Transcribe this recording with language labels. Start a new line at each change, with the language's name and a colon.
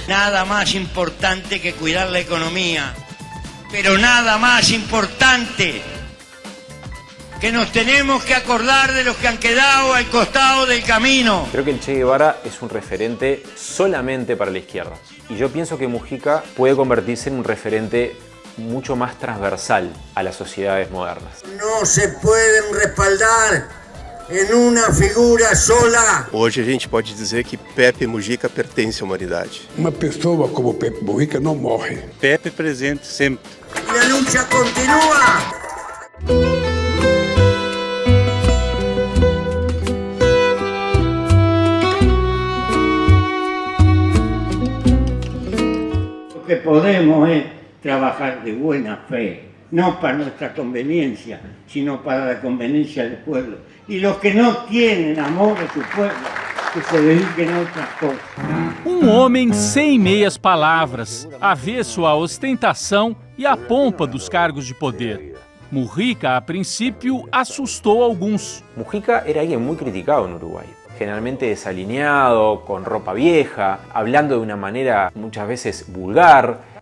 Spanish: Nada más importante que cuidar la economía, pero nada más importante que nos tenemos que acordar de los que han quedado al costado del camino. Creo que el Che Guevara es un referente solamente para la izquierda. Y yo pienso que Mujica puede convertirse en un referente mucho más transversal a las sociedades modernas. No se pueden respaldar
Portuguese: em uma
Spanish: figura sola.
Portuguese: Hoje a gente pode dizer que Pepe Mujica pertence à humanidade. Uma pessoa como Pepe Mujica não morre. Pepe presente sempre. E a luta continua.
Spanish: Lo que podemos es trabajar de buena fe, no para nuestra conveniencia, sino para la conveniencia del pueblo. Y los que no tienen amor a su pueblo, que se dediquen a
Portuguese: outras coisas. Homem sem meias palavras, avesso à ostentação e à pompa dos cargos de poder. Mujica, a princípio, assustou alguns.
Spanish: Mujica era alguien muy criticado en Uruguay. Generalmente desalineado, con ropa vieja, hablando de una manera muchas veces vulgar.